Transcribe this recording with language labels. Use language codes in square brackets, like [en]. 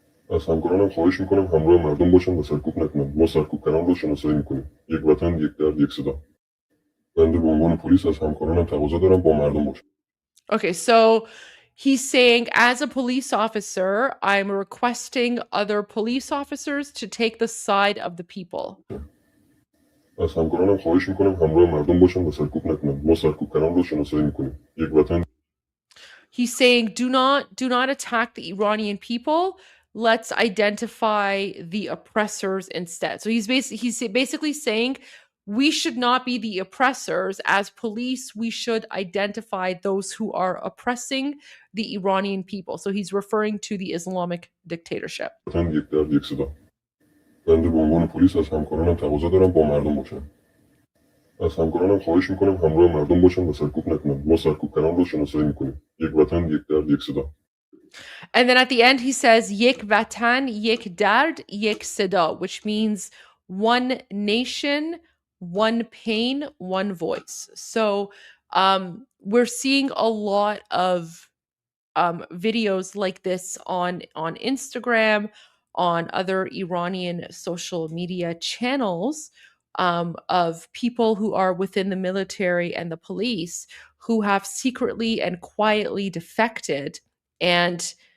[fa] از همکارانم خواهش میکنم همراه مردم باشن و سرکوب نکنن. ما سرکوب کردن رو شناسایی میکنیم. یک وطن، یک درد، یک صدا. بنده به عنوان پلیس از همکارانم تقاضا دارم با مردم باشم. [en] Okay, so he's saying, as a police officer, I'm requesting other police officers to take the side of the people. [fa] از همکارانم خواهش میکنم همراه مردم باشن و سرکوب نکنن. ما سرکوب کردن رو شناسایی میکنیم. یک وطن. [en] He's saying, do not attack the Iranian people. Let's identify the oppressors instead. So he's basically saying we should not be the oppressors. As police, we should identify those who are oppressing the Iranian people. So he's referring to the Islamic dictatorship. [fa] وطن، یک درد، یک صدا. بنده به عنوان پلیس از همکارانم تقاضا دارم با مردم باشم. از همکارانم خواهش میکنم همراه مردم باشن و سرکوب نکنن. ما سرکوب کردن رو شناسایی میکنیم. یک وطن، یک درد، یک صدا. [en] And then at the end, he says, [fa] Yek vatan, yek dard, yek seda, [en] which means one nation, one pain, one voice. So we're seeing a lot of videos like this on Instagram, on other Iranian social media channels, of people who are within the military and the police who have secretly and quietly defected, and